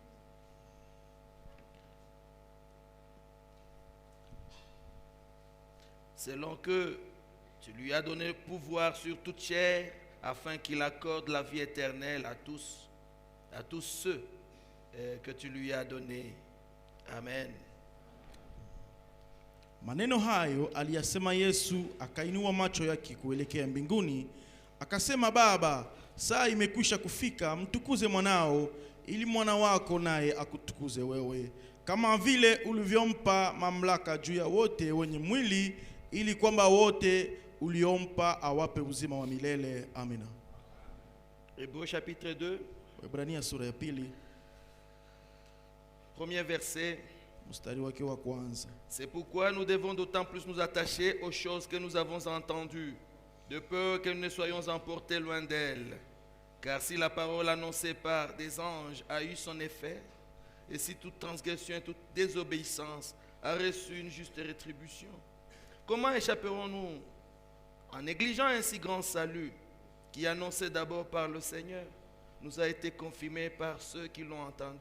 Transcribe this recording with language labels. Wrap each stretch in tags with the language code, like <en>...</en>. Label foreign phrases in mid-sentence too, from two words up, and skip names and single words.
<fr>Selon que tu lui as donné pouvoir sur toute chair, afin qu'il accorde la vie éternelle à tous ceux que tu lui as donnés. Amen.</fr> <sw>Maneno hayo aliyasema Yesu, akainua macho yake kuelekea mbinguni, akasema, Baba, saa imekwisha kufika, mtukuze mwanao, ili mwana wako naye akutukuze wewe, kama vile ulivyompa mamlaka juu ya wote wenye mwili, ili kwamba wote uliompa awape uzima wa milele. Amina.</sw> <fr>Hébreux chapitre 2.</fr> <sw>Waebrania sura ya pili.</sw> <fr>Premier verset. C'est pourquoi nous devons d'autant plus nous attacher aux choses que nous avons entendues, de peur que nous ne soyons emportés loin d'elles. Car si la parole annoncée par des anges a eu son effet, et si toute transgression et toute désobéissance a reçu une juste rétribution, comment échapperons-nous en négligeant un si grand salut qui, annoncé d'abord par le Seigneur, nous a été confirmé par ceux qui l'ont entendu?</fr>